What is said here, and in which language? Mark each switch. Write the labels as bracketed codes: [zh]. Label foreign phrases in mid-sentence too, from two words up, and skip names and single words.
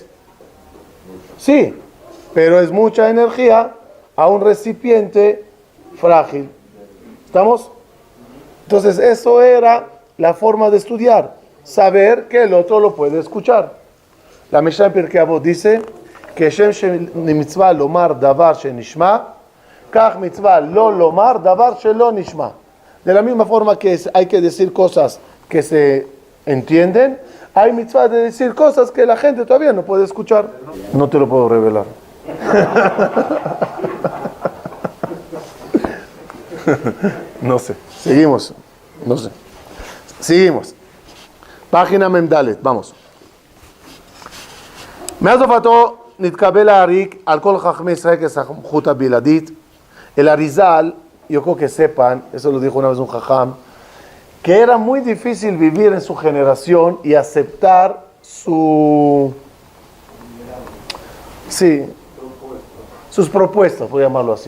[es] Sí, pero es mucha energía a un recipiente frágil. ¿Estamos? Entonces, eso era la forma de estudiar. Saber que el otro lo puede escuchar. La Mishnah en Pirkei Avot dice que [he] שם מצוה לומר דבר שנשמע, כך מצוה לא לומר דבר שלא נשמע. [es] De la misma forma que hay que decir cosas que se entienden, hay mitzvah de decir cosas que la gente todavía no puede escuchar. No te lo puedo revelar. No sé. Seguimos. No sé. Seguimos. Página Memdalet. Vamos. [he] מאז הופעתו נתקבל להריק על כל חכמי ישראל כסמכות הבלעדית. [es] El Arizal, yo creo que sepan, eso lo dijo una vez un jajam, que era muy difícil vivir en su generación y aceptar sus propuestas, voy a llamarlo así.